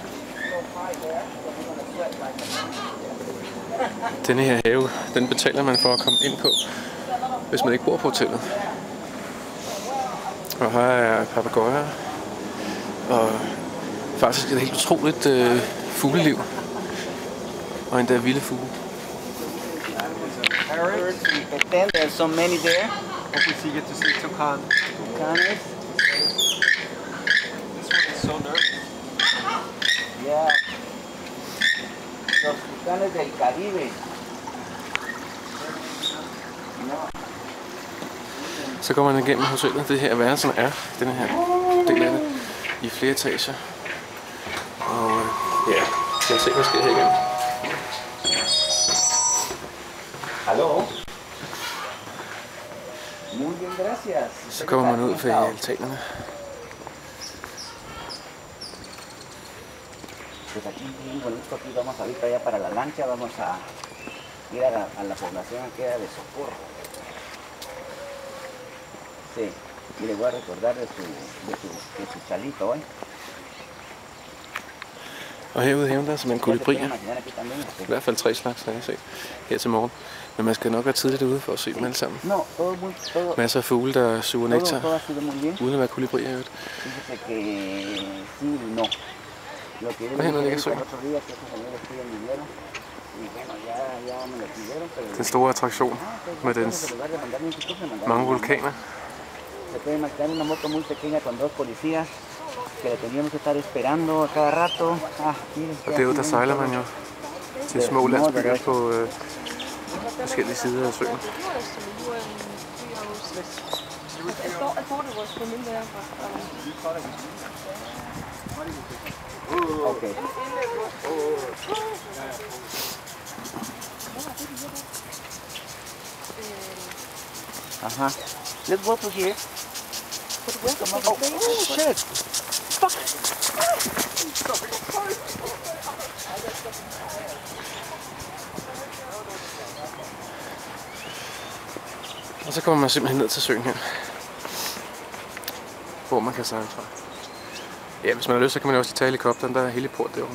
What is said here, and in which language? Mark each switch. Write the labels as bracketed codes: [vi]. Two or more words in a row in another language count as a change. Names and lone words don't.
[da] Denne her have, den betaler man for at komme ind på, hvis man ikke bor på hotellet. Og her er papegøjer, og faktisk er det helt utroligt fugleliv, og endda vilde fugle. [en] There's so many there. Hopefully you get to see toucan. Tucanes. This one is so nervous. Yeah. Los tucanes del Caribe. [da] Så går man igennem hotellet. Det her værelsen er den her del af det i flere etager. Og ja, jeg ser hvad sker her igen. Hallo. [es] Muy bien, gracias. [da] Så kommer man ud for altanerne. [es] Pues aquí bien bonito, aquí vamos ahorita ya para la lancha, vamos a ir a la población que era de Socorro. Sí, y le voy a recordar de su chalito, ¿eh? [da] Og herude i haven der er simpelthen kolibrier. I hvert fald 3 slags, har jeg set her til morgen. Men man skal nok være tidligt ude for at se dem alle sammen. Masser af fugle, der suger nektar, uden at være kolibrier i øvrigt. Og hernede ligger søen. Den store attraktion med dens mange vulkaner. [es] Se puede imaginar una moto muy pequeña con 2 policías que la teníamos que estar esperando a cada rato. [da] Og derude der sejler man jo til små landsbyer på forskellige sider af søen. [en] Okay. Ajá. Let's go to here. Oh, shit! Fuck! [da] Og så kommer man simpelthen ned til søen her, hvor man kan sejle fra. Ja, hvis man har lyst, så kan man også tage helikopteren, der er heliport derovre.